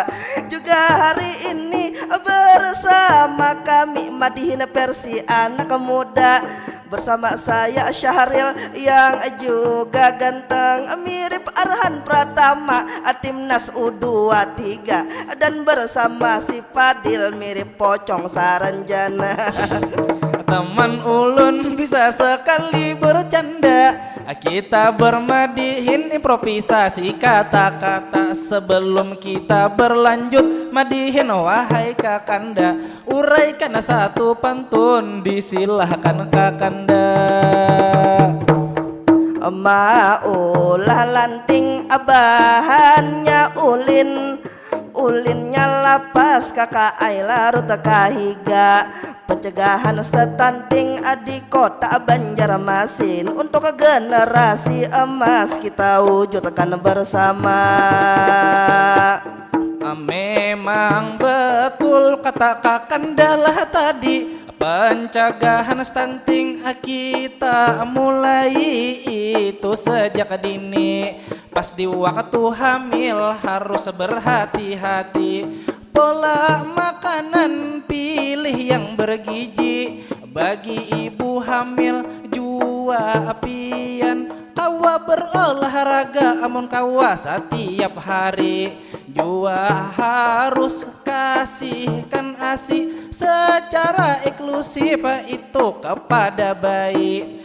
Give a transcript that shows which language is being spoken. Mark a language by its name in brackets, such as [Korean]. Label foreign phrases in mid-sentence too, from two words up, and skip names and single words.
[Indonesian] Juga hari ini bersama kami Madihin versi anak muda, bersama saya Syahril yang juga ganteng mirip Arhan Pratama timnas U23, dan bersama si Fadil mirip Pocong Saranjana. [Banjar] Teman ulun bisa sekali bercanda, kita bermadihin improvisasi kata-kata. [Indonesian] Sebelum kita berlanjut madihin, wahai Kakanda, uraikan satu pantun, disilahkan Kakanda. [Banjar] Maulah lanting bahannya ulin, ulinnya lapas kakak ai larut kahiga. [Indonesian] Pencegahan stunting di kota Banjarmasin untuk generasi emas kita wujudkan bersama. Memang betul kata Kakanda lah tadi, pencegahan stunting kita mulai itu sejak dini. Pas di waktu hamil harus berhati-hati, pola makanan pilih yang bergizi. [Banjar] Bagi ibu hamil jua pian, kawa berolahraga amun kawa setiap hari. [Indonesian] Jua harus kasihkan ASI secara eksklusif itu kepada bayi.